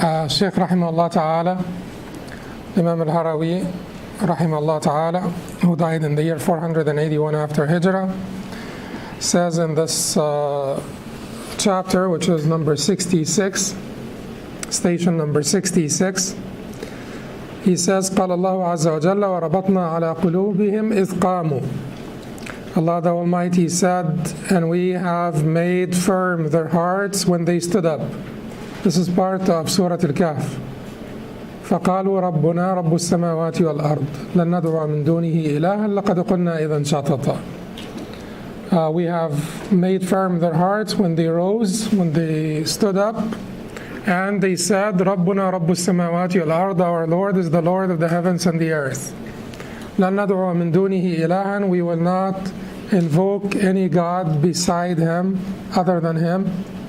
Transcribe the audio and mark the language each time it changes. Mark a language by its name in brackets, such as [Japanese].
[English] Shaykh rahimahullah ta'ala, Imam al-Harawi rahimahullah ta'ala, who died in the year 481 after Hijrah, says in this chapter, which is number 66, station number 66, he says, [Arabic] قال الله عز وجل وربطنا على قلوبهم إذ قاموا. [English] Allah the Almighty said, and we have made firm their hearts when they stood up. This is part of Surah Al-Kahf. [Arabic] فقالوا ربنا رب السماوات والأرض لن ندعو من دونه إلها لقد قلنا إذا شططا. [English] We have made firm their hearts when they rose, when they stood up, and they said, [Arabic] ربنا رب السماوات والأرض, [English] our Lord is the Lord of the heavens and the earth. [Arabic] لن ندعو من دونه إلها, [English] we will not invoke any God beside Him, other than Him.